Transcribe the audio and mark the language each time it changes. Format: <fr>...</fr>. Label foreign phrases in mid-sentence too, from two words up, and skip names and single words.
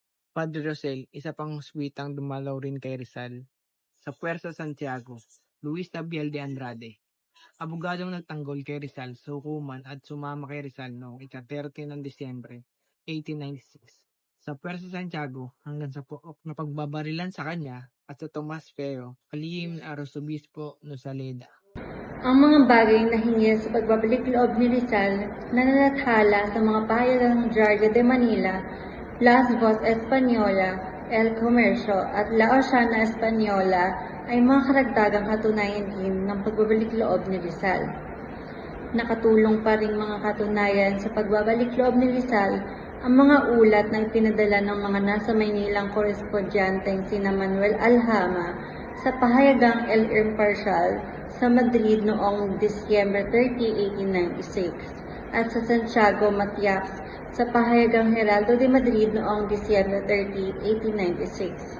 <tl>Padre Rosel, isa pang Jesuitang dumalaw rin kay Rizal sa Puwersa Santiago, Luis Tabiel de Andrade, abogadong nagtanggol kay Rizal sa hukuman at sumama kay Rizal noong ika-30 ng Disyembre 1896 sa Puerto Santiago hanggang sa pook na pagbabarilan sa kanya at sa Tomas Feo, kalihim na Arzobispo Nosaleda. Ang mga bagay na hingil sa pagbabalik loob ni Rizal na nalathala sa mga pahayagang Diario de Manila, Las Voz Española, El Comercio at La Oceana Española ay mga karagdagang katunayan din ng pagbabalik loob ni Rizal. Nakatulong pa rin mga katunayan sa pagbabalik loob ni Rizal ang mga ulat na ipinadala ng mga nasa Maynilang korespondyanteng sina Manuel Alhama sa pahayagang El Imparcial sa Madrid noong Disyembre 30, 1896 at sa Santiago Matias sa pahayagang Heraldo de Madrid noong Disyembre 30, 1896.</tl>